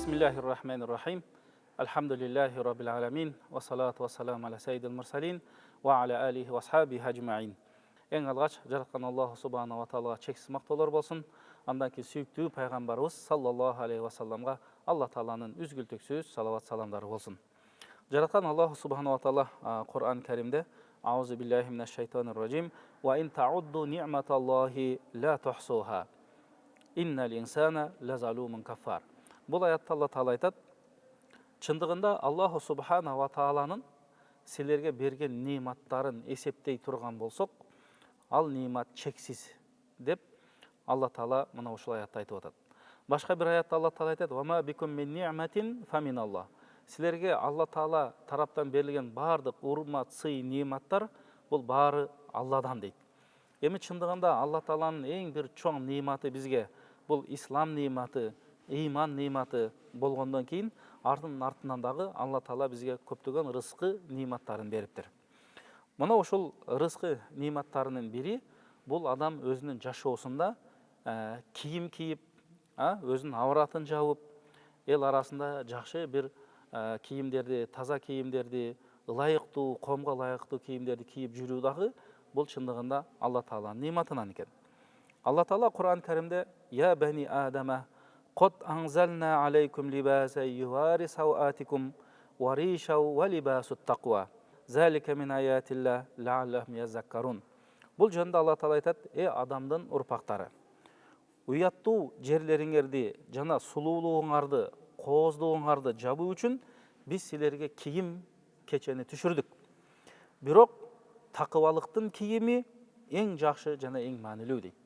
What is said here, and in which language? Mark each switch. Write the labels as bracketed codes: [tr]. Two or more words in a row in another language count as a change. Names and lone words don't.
[ar] بسم الله الرحمن الرحيم. الحمد لله رب العالمين. والصلاة والسلام على سيد المرسلين. وعلى آله وأصحابه أجمعين. [kk] Eң алғаш жаратқан [ar] الله سبحانه وتعالى [kk] чексіз мақтаулар болсын. Андан кейін сүйікті пайғамбарымыз [ar] صلى الله عليه وسلم [kk] Алла Тағаланың үзгілтексіз салават саламдары болсын. Жаратқан [ar] الله سبحانه وتعالى [kk] Құран Кәрімде [ar] أعوذ بالله من الشيطان الرجيم وإن تعدوا نعمة الله لا تحصوها إن الإنسان لظلوم كفار. [kk] Бұл аятта Алла Тағала айтады, шындығында [ar] الله سبحانه وتعالى [kk] сілерге берген нематтарын есептей тұрған болсақ, ал немат чексіз деп Алла Тағала [ky] мына ошол аятта айтып атат. Башка бир аятта Алла Тағала айтат: [ar] "وما بكم من نعمة فمن الله." [ky] Силерге Алла Тағала тараптан берилген бардык урмат, сый, нематтар бул баары Алладан дейт. Эми чындыгында Алла Тағаланын эң бир чоң нематы бизге бул ислам нематы, иман нематы болгондон кийин артынан дагы Алла Тағала бизге көптөгөн рызкы нематтарын бериптир. Мына ошол рызкы нематтарынын бири бул адам өзүнүн жашоосунда кийим кийип, өзүнүн авратын жабып, эл арасында жакшы бир кийимдерди, таза кийимдерди, ылайыктуу, коомго ылайыктуу кийимдерди кийип жүрүү дагы бул чындыгында Алла Тағаланын нематынан экен. Алла Тағала Кур'ан Кәрімде: [ar] "يا بني آدم, قد أنزلنا عليكم لباسا يواري سوآتكم وريشا ولباس التقوى ذلك من آيات الله لعلهم يذكرون." [kk] Бұл жөнінде Алла Тағала айтады: [ky] "Ey адамдын урпактары, уяттуу жерлериңерди жана сулуулугуңарды, кооздугуңарды жабуу үчүн биз силерге кийим кечени түшүрдүк. Бирок такыбалыктын кийими эң жакшы жана эң маанилүү" дейт.